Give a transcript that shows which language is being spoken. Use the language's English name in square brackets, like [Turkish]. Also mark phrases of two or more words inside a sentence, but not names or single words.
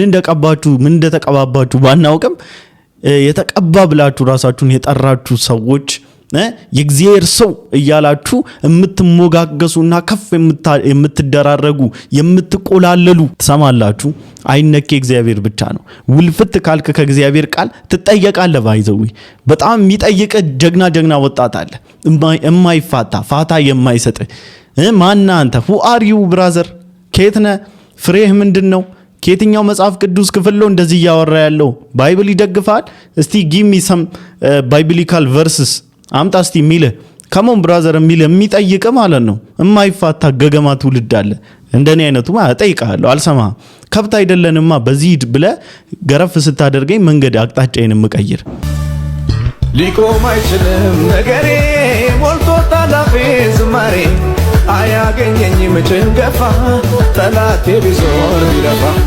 [Amharic] እንደቀባችሁ ምን እንደተቀባባችሁ ባናውቅም የተቀባ ብላችሁ ራሳችሁን የጠራችሁ ሰዎች የእግዚአብሔር ሰው እያላችሁ የምትሞጋገሱና ከፍ የምትደራረጉ የምትቆላለሉ ትሰማላችሁ። አይነኬ እግዚአብሔር ብቻ ነው። ውልፍት ካልክ ከእግዚአብሔር ቃል ትጠየቃለህ። ባይዘው በጣም የሚጠይቅ ጀግና ወጣት አለ፣ የማይፋታ ፋታ የማይሰጥ ማና አንተ [English] who are you brother? [Amharic] ከየት ነህ? ፍሬህ ምንድነው? ከየትኛው መጽሐፍ ቅዱስ ክፍል ነው እንደዚህ ያወራ ያለው? ባይብል ይደግፋል? እስቲ [English] give me some biblical verses [Amharic] አምጣ እስቲ ሚለ [English] come on brother [Amharic] ሚለ የሚጠይቅ ማለት ነው። የማይፋታ ገገማ ትውልድ አለ። እንደኔ አይነቱ ማለት ጠይቃለሁ አልሰማህም። ከብት አይደለንማ በዚህ ብለ ገረፍ ስታደርገኝ መንገድ አቅጣጫዬን መቀየር ሊቆም አይችልም ነገሬ ሞልቶ ታላፌ ዝማሬ አያገኘኝም ጭንገፋ ጠላቴ ቢዞር ቢለፋ።